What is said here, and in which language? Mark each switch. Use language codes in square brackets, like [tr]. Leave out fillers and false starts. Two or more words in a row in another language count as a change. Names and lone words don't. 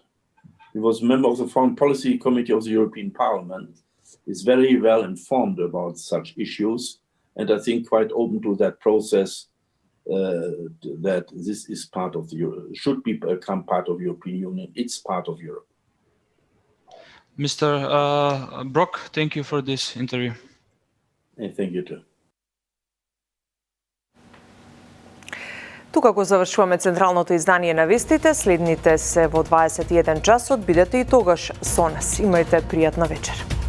[en] He was a member of the Foreign Policy Committee of the European Parliament, is very well informed about such issues, and I think quite open to that process, that this is part of should become part of the European Union. It's part of Europe. Mr. Brock, thank you for this interview. And thank you too. [mk] Тука го завршуваме централното издание на Вестите. Следните се во 21 часот. Бидете и тогаш со нас. Имајте пријатна вечер.